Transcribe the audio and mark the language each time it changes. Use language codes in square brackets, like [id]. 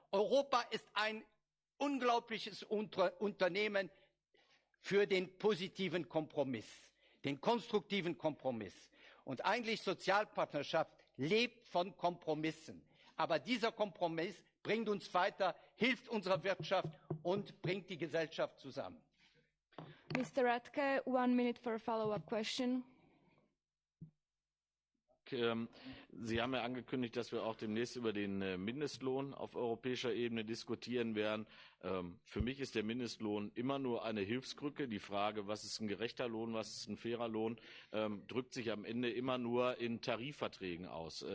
[de] Europa ist ein unglaubliches Unternehmen für den positiven Kompromiss, den konstruktiven Kompromiss. Und eigentlich Sozialpartnerschaft lebt von Kompromissen. Aber dieser Kompromiss bringt uns weiter, hilft unserer Wirtschaft und bringt die Gesellschaft zusammen. [en] Mr. Radke, 1 minute for a follow-up question. [de] Sie haben ja angekündigt, dass wir auch demnächst über den Mindestlohn auf europäischer Ebene diskutieren werden. Für mich ist der Mindestlohn immer nur eine Hilfskrücke. Die Frage, was ist ein gerechter Lohn, was ist ein fairer Lohn, drückt sich am Ende immer nur in Tarifverträgen aus.